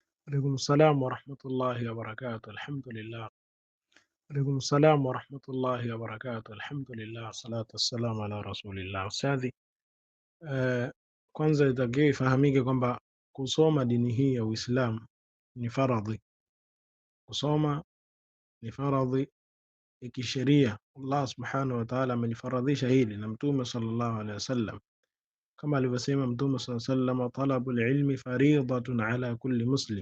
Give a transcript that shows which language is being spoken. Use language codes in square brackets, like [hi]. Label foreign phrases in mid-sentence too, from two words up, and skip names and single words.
[ar] عليكم السلام ورحمة الله وبركاته. الحمد لله. عليكم السلام ورحمة الله وبركاته. الحمد لله والصلاة والسلام على رسول الله. [sw] Ustadhi, kwanza itakiwa ifahamike kwamba kusoma dini hii ya Uislamu ni faradhi. Kusoma ni faradhi ya kisheria. Allah [ar] سبحانه وتعالى [sw] amelifaradhisha hili na Mtume [ar] صلى الله عليه وسلم, [sw] kama alivyosema Mtume [ar] صلى الله عليه وسلم, طلب العلم فريضة على كل مسلم.